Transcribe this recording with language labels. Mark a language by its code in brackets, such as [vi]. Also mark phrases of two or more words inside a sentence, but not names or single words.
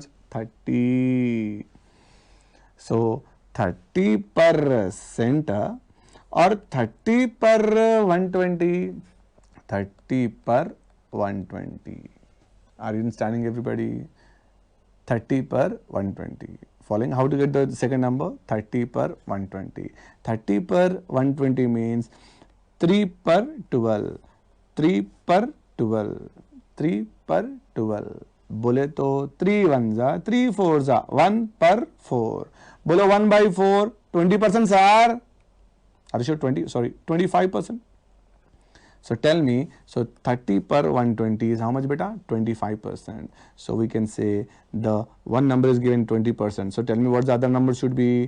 [en] 30. So, 30% or 30 per 120? 30 per 120. Are you understanding, everybody? 30 per 120. Following, how to get the second number? 30 per 120. 30 per 120 means 3 per 12. 3 per 12. 3 per 12. [hi] बोले तो 3 1 जा 3 4 जा 1 per 4. [en] बोलो 1 by 4 20% sir. Are you sure 20? Sorry, 25%. So tell me, so 30 per 120 is how much beta? 25%. So we can say the one number is given 20%. So tell me what the other number should be.